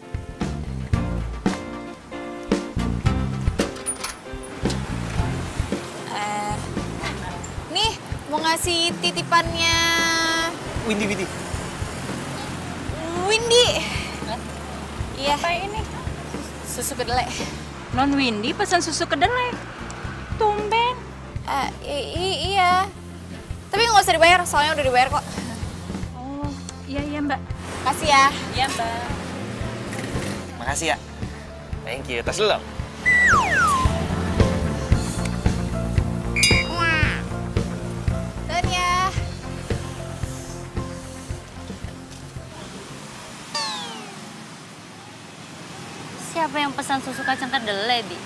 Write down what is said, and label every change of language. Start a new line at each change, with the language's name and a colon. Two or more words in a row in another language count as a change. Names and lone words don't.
Indonesian: Nih, mau ngasih titipannya... Windy. Windy. Iya. Apa ini? Susu kedelai. Non Windy pesan susu kedelai. Tumben. Iya. Tapi nggak usah dibayar, soalnya udah dibayar kok. Oh, iya Mbak. Makasih ya. Iya Mbak. Makasih ya.
English: Thank you.
Indonesian: Tas dulu. Dan ya. Siapa yang pesan susu kacang kedelai, Bi?